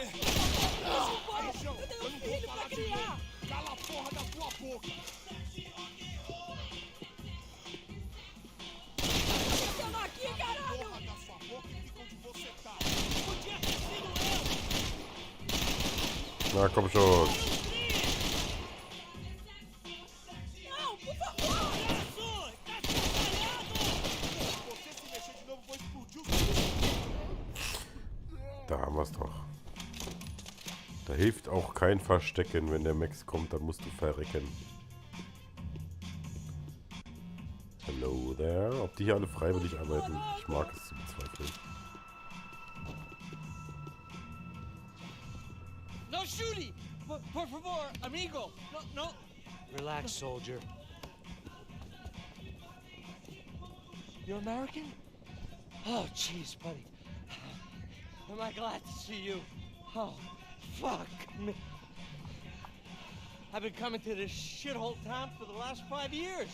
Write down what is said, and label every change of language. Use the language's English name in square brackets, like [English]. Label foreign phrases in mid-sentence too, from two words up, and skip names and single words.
[Portuguese] Eu tenho um filho pra criar! Cala a porra da tua boca! Eu tô aqui, caralho! Porra da sua boca e fica onde você tá! Podia ter sido [German] Na, komm schon. [Portuguese] Não, por favor! Você se mexer de novo, vou explodir o [German] Da haben wir es doch. Da hilft auch kein Verstecken. Wenn der Max kommt, dann musst du verrecken. [English] Hello there. [German] Ob die hier alle freiwillig arbeiten? Ich mag es zu bezweifeln. [English] No shooting! [Spanish] Por favor, amigo! No. [English] Relax, soldier. You're American? Oh, jeez, buddy. Am I glad to see you? Oh, fuck me. I've been coming to this shithole town for the last 5 years.